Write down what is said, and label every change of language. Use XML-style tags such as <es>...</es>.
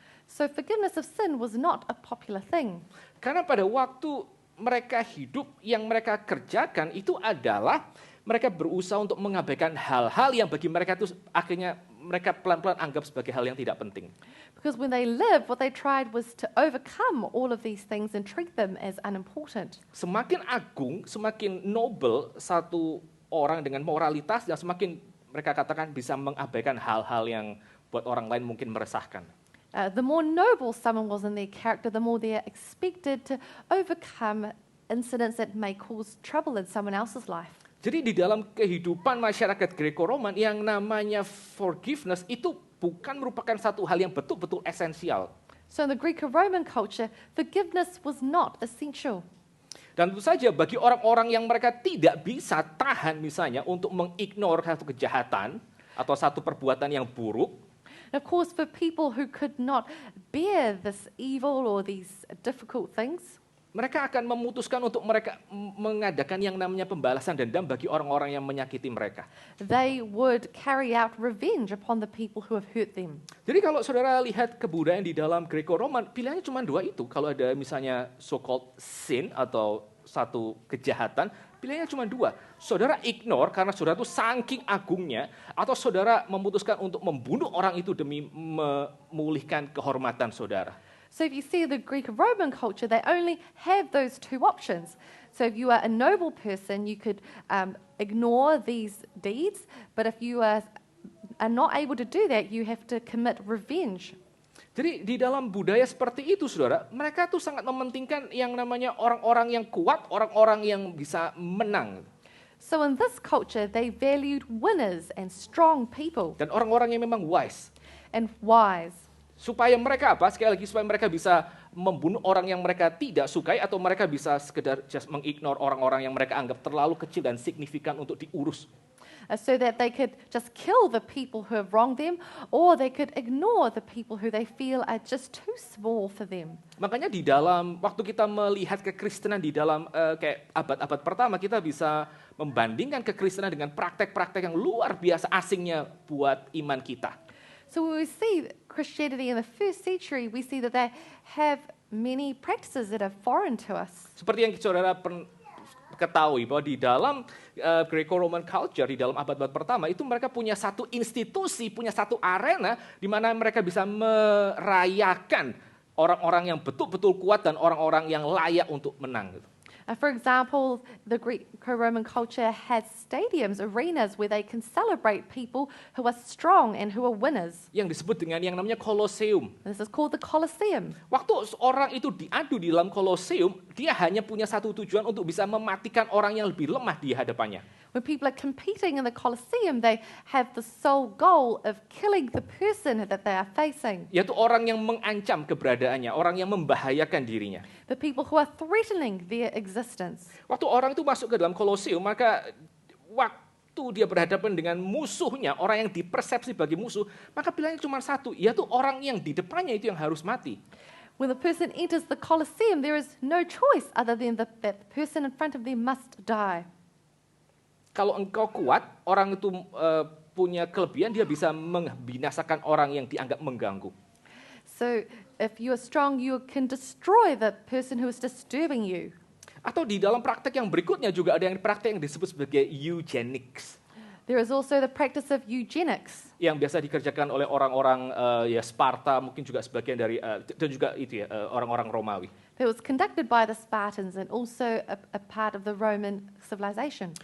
<en>So forgiveness of sin was not a popular thing.</en> <id>Karena pada waktu mereka hidup, yang mereka kerjakan itu adalah mereka berusaha untuk mengabaikan hal-hal yang bagi mereka itu akhirnya mereka pelan-pelan anggap sebagai hal yang tidak penting.</id> <en>Because when they lived, what they tried was to overcome all of these things and treat them as unimportant.</en> <id>Semakin agung, semakin noble satu orang dengan moralitas, dan semakin mereka katakan bisa mengabaikan hal-hal yang buat orang lain mungkin meresahkan.</id> <en>The more noble someone was in their character, the more they are expected to overcome incidents that may cause trouble in someone else's life.</en> <id>Jadi di dalam kehidupan masyarakat Greco-Roman yang namanya forgiveness itu bukan merupakan satu hal yang betul-betul esensial.</id> <en>So in the Greco-Roman culture, forgiveness was not essential.</en> <id>Dan tentu saja bagi orang-orang yang mereka tidak bisa tahan misalnya untuk mengignore satu kejahatan atau satu perbuatan yang buruk,</id> <en>And of course, for people who could not bear this evil or these difficult things,</en> <id>mereka akan memutuskan untuk mereka mengadakan yang namanya pembalasan dendam bagi orang-orang yang menyakiti mereka.</id> <en>they would carry out revenge upon the people who have hurt them.</en> <id>Jadi kalau saudara lihat kebudayaan di dalam Greco-Roman, pilihannya cuma dua itu. Kalau ada misalnya</id> <en>so-called sin</en> <id>atau satu kejahatan, pilihannya cuma dua. Saudara ignore karena saudara itu saking agungnya, atau saudara memutuskan untuk membunuh orang itu demi memulihkan kehormatan saudara.</id> <en>So if you see the Greek and Roman culture, they only have those two options. So if you are a noble person, you could ignore these deeds, but if you are not able to do that, you have to commit revenge.</en> <id>Jadi di dalam budaya seperti itu, saudara, mereka tuh sangat mementingkan yang namanya orang-orang yang kuat, orang-orang yang bisa menang.</id> <en>So in this culture, they valued winners and strong people</en> <id>Dan orang-orang yang memang wise.</id> <en>and wise.</en> <id>Supaya mereka apa? Sekali lagi, supaya mereka bisa membunuh orang yang mereka tidak sukai, atau mereka bisa sekedar just mengignore orang-orang yang mereka anggap terlalu kecil dan signifikan untuk diurus.</id> <en>So that they could just kill the people who have wronged them, or they could ignore the people who they feel are just too small for them.</en> <id>Makanya di dalam, waktu kita melihat kekristenan di dalam kayak abad-abad pertama, kita bisa membandingkan kekristenan dengan praktek-praktek yang luar biasa asingnya buat iman kita.</id> <en>So when we see Christianity in the first century, we see that they have many practices that are foreign to us.</en> <id>Seperti yang saudara ketahui bahwa di dalam</id> <en>Greco-Roman culture,</en> <id>di dalam abad-abad pertama, itu mereka punya satu institusi, punya satu arena di mana mereka bisa merayakan orang-orang yang betul-betul kuat dan orang-orang yang layak untuk menang.</id> <en>For example, the Greco-Roman culture has stadiums, arenas where they can celebrate people who are strong and who are winners.</en> <id>Yang disebut dengan yang namanya Colosseum.</id> <en>This is called the Colosseum.</en> <id>Waktu orang itu diadu di dalam Colosseum, dia hanya punya satu tujuan untuk bisa mematikan orang yang lebih lemah di hadapannya.</id> <en>When people are competing in the Colosseum, they have the sole goal of killing the person that they are facing.</en> <id>Yaitu orang yang mengancam keberadaannya, orang yang membahayakan dirinya.</id> <en>The people who are threatening their existence.</en> <id>Waktu orang itu masuk ke dalam Colosseum, maka waktu dia berhadapan dengan musuhnya, orang yang dipersepsi sebagai musuh, maka pilihannya cuma satu, yaitu orang yang di depannya itu yang harus mati.</id> <en>When the person enters the Colosseum, there is no choice other than that the person in front of them must die.</en> <id>Kalau engkau kuat, orang itu punya kelebihan, dia bisa membinasakan orang yang dianggap mengganggu.</id> <en>So if you are strong, you can destroy the person who is disturbing you.</en> <id>Atau di dalam praktek yang berikutnya juga ada yang praktek yang disebut sebagai eugenics.</id> <en>There is also the practice of eugenics.</en> <id>Yang biasa dikerjakan oleh orang-orang ya Sparta, mungkin juga sebagian dari dan juga itu ya orang-orang Romawi.</id> <en>That was conducted by the Spartans and also a part of the Roman civilization.</en>